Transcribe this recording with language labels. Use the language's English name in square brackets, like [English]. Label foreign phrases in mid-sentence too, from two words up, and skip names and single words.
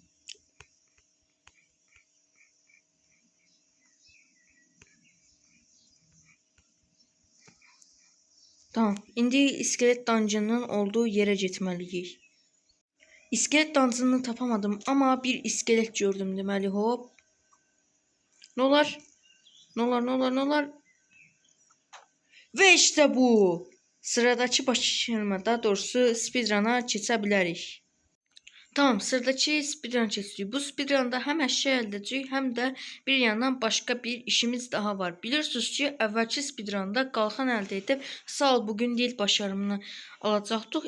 [Azerbaijani] Tamam, indi iskelet dungeon'un [Turkish] olduğu yere [Azerbaijani] getməliyik. İskelet dungeon'unu tapamadım ama bir iskelet gördüm deməli, hop. [Turkish] Ne olar? Ve işte bu. [Azerbaijani] Sıradaki başarıma, daha doğrusu speedrun'a keçə bilərik. Tamam, sıradaki speedrun keçirik. Bu speedrunda hem əşya əldə edəcəyik, hem de [Turkish] bir yandan başka bir işimiz daha var. [Azerbaijani] Bilirsiniz ki, əvvəlki speedrunda qalxan əldə edib sağ ol bugün değil başarımını alacaqdıq.